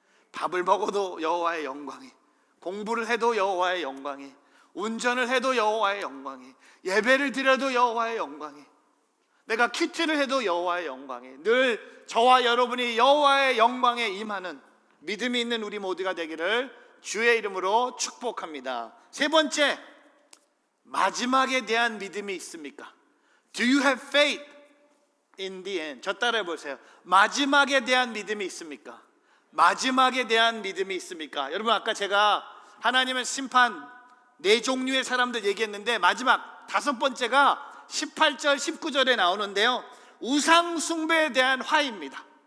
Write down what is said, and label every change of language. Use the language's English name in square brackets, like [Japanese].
[Korean] 밥을 먹어도 여호와의 영광이, 공부를 해도 여호와의 영광이, 운전을 해도 여호와의 영광이, 예배를 드려도 여호와의 영광이, 내가 큐티를 해도 여호와의 영광이, 늘 저와 여러분이 여호와의 영광에 임하는 믿음이 있는 우리 모두가 되기를 주의 이름으로 축복합니다. 세 번째, 마지막에 대한 믿음이 있습니까? [English] Do you have faith in the end? [Korean] 저 따라해 보세요. 마지막에 대한 믿음이 있습니까? 마지막에 대한 믿음이 있습니까? 여러분 아까 제가 하나님의 심판 네 종류의 사람들 얘기했는데 마지막 다섯 번째가 18절 19절에 나오는데요 우상 숭배에 대한 화입니다.